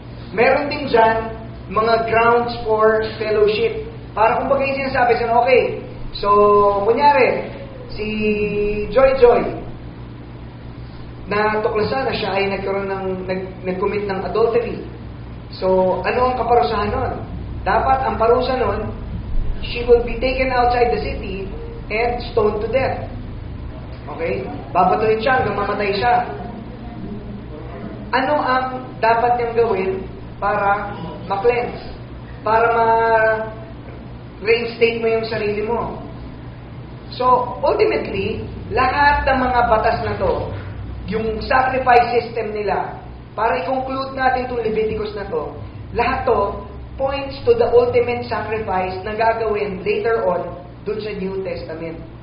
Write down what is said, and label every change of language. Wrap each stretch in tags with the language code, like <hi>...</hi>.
<tl>Meron din dyan, mga grounds for fellowship. Para kung bagay sinasabi siya, okay, so, kunyari, si Joy, na tuklasan na siya ay nag-commit ng adultery. So, ano ang kaparusahan nun? Dapat ang parusa nun,</tl> <en>she will be taken outside the city and stoned to death. Okay?</en> <tl>Babatuhin siya hanggang mamatay siya. Ano ang dapat niyang gawin para ma-cleanse? Para ma-reinstate mo yung sarili mo? So, ultimately, lahat ng mga batas na to, yung sacrifice system nila, para i-conclude natin itong Leviticus na to, lahat to</tl> <en>points to the ultimate sacrifice</en> <tl>na gagawin later on dun sa New Testament.</tl>